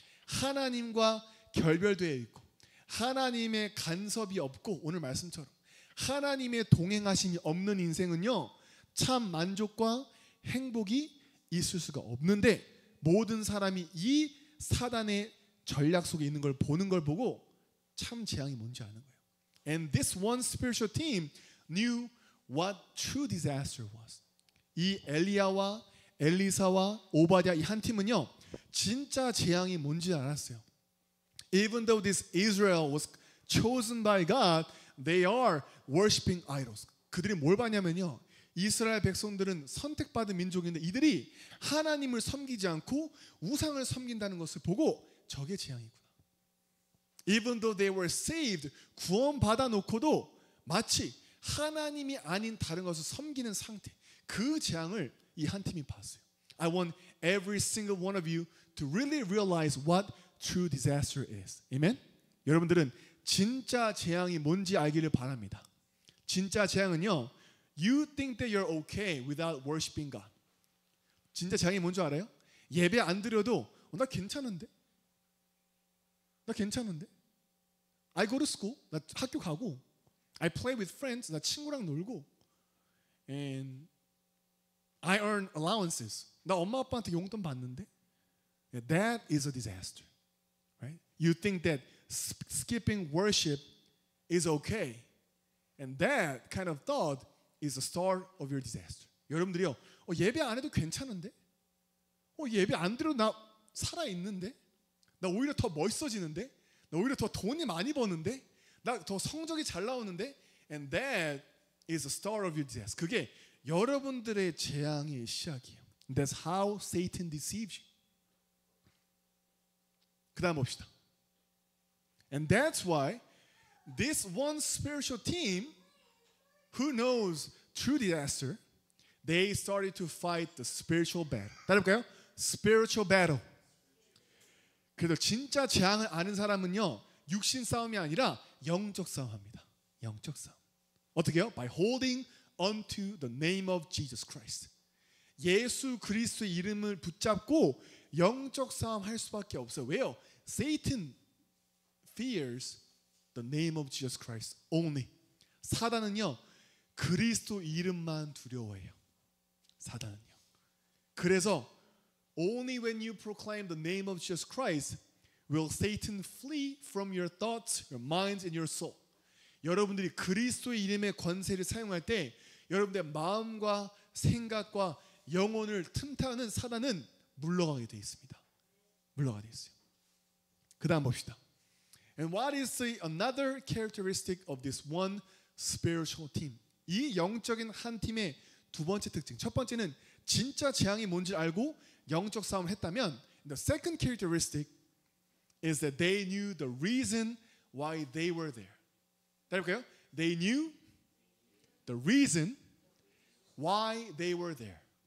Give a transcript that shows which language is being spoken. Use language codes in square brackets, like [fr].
[ko] 하나님과 결별되어 있고 하나님의 간섭이 없고 오늘 말씀처럼 하나님의 동행하심이 없는 인생은요, 참 만족과 행복이 있을 수가 없는데 모든 사람이 이 사단의 전략 속에 있는 걸 보는 걸 보고 참 재앙이 뭔지 아는 거예요. [en] And this one spiritual team knew what true disaster was. [ko] 이 엘리야와 엘리사와 오바댜 이 한 팀은요, 진짜 재앙이 뭔지 알았어요. [en] Even though this Israel was chosen by God, they are worshiping idols. [ko] 그들이 뭘 봤냐면요. 이스라엘 백성들은 선택받은 민족인데 이들이 하나님을 섬기지 않고 우상을 섬긴다는 것을 보고 저게 재앙이구나. [en] Even though they were saved, [ko] 구원받아 놓고도 마치 하나님이 아닌 다른 것을 섬기는 상태. 그 재앙을 이 한 팀이 봤어요. [en] I want every single one of you to really realize what true disaster is. Amen? [ko] 여러분들은 진짜 재앙이 뭔지 알기를 바랍니다. 진짜 재앙은요. [en] You think that you're okay without worshiping God. [ko] 진짜 재앙이 뭔지 알아요? 예배 안 드려도 나 괜찮은데? 나 괜찮은데? [en] I go to school. [ko] 나 학교 가고. [en] I play with friends. [ko] 나 친구랑 놀고. [en] And I earn allowances. [ko] 나 엄마 아빠한테 용돈 받는데? [en] That is a disaster. Right? You think that skipping worship is okay. And that kind of thought is the start of your disaster. [ko] 여러분들이요. 예배 안 해도 괜찮은데? 예배 안 드려도 나 살아있는데? 나 오히려 더 멋있어지는데? 나 오히려 더 돈이 많이 버는데? 나 더 성적이 잘 나오는데? [en] And that is the start of your disaster. [ko] 그게 여러분들의 재앙의 시작이에요. [en] That's how Satan deceives you. [ko] 그 다음 봅시다. [en] And that's why this one spiritual team who knows true disaster, they started to fight the spiritual battle. [ko] 따라볼까요? [en] Spiritual battle. [ko] 그래도 진짜 재앙을 아는 사람은요, 육신 싸움이 아니라 영적 싸움합니다. 영적 싸움. 어떻게요? [en] By holding onto the name of Jesus Christ. [ko] 예수 그리스도의 이름을 붙잡고 영적 싸움 할 수밖에 없어요. 왜요? [en] Satan fears the name of Jesus Christ only. [ko] 사단은요, 그리스도 이름만 두려워해요. 사단은요. 그래서 [en] only when you proclaim the name of Jesus Christ will Satan flee from your thoughts, your minds, and your soul. [ko] 여러분들이 그리스도의 이름의 권세를 사용할 때 여러분들의 마음과 생각과 영혼을 틈타는 사단은 물러가게 되어 있습니다. 물러가게 되어 있어요. 그 다음 봅시다. [en] And what is another characteristic of this one spiritual team? [ko] 이 영적인 한 팀의 두 번째 특징. 첫 번째는 진짜 재앙이 뭔지 알고 영적 싸움을 했다면 [en] the second characteristic is that they knew the reason why they were there. [ko] 따라볼까요? [en] They knew the reason why they were there.